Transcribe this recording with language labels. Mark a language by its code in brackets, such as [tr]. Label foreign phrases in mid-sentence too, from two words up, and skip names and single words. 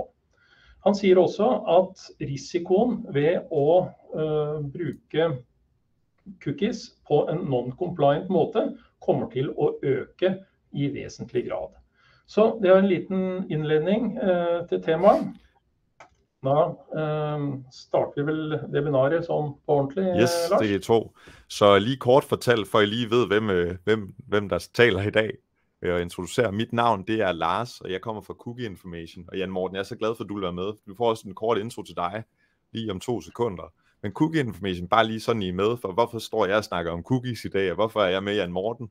[no] Han sier også at risikoen ved å bruke cookies på en non-compliant måte kommer til å øke i vesentlig grad. Så det er en liten innledning til temaet. Da starter vi vel webinaret sånn på ordentlig, Yes, Lars? [da] det er to. Så lige kort fortalt, for I lige ved, hvem der taler i dag, og introducere. Mit navn, det er Lars, og jeg kommer fra Cookie Information. Og Jan Morten, jeg er så glad for, at du vil være med. Du får også en kort intro til dig, lige om 2 sekunder. Men cookie information, bare lige sådan I med, for hvorfor står jeg og snakker om cookies i dag, og hvorfor er jeg med Jan Morten?